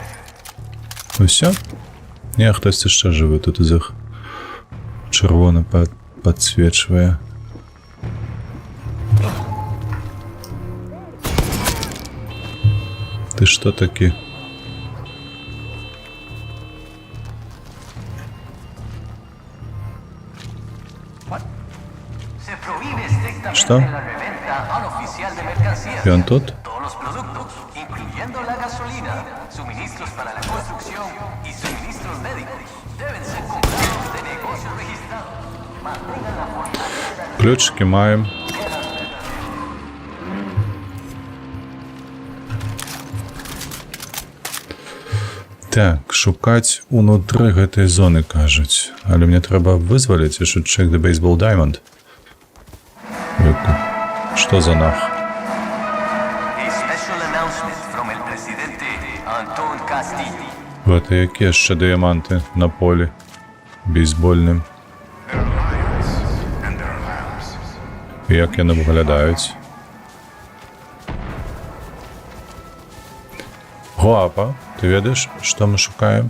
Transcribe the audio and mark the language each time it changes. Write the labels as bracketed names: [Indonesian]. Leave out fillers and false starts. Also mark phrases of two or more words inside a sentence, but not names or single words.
[Ukrainian] Ну все? Не, хтось ще живе тут із їх. Червоно підсвічує. Ти що таки? [Spanish] Se prohíbe estrictamente ¿Está? la reventa oficial de mercancías. [Russian] ¿Y он тут? [Spanish] Todos los productos, incluyendo la gasolina, suministros para la construcción y suministros médicos, deben ser comprados de negocios registrados. Mantengan la fortaleza. [Ukrainian] Ключики маємо. [Belarusian] Так, шукать унутры гэтай зоны, кажуць. Але мне трэба вызваліць, і [English] should check the baseball diamond. [Russian] Што за нах? [English] A special announcement from [Spanish] el presidente [English] Anton Castillo. [Belarusian] Гэта якія яшчэ дыяманты на полі бейсбольным. Як яны выглядаюць? Гуапа, ты ведаеш, што мы шукаем?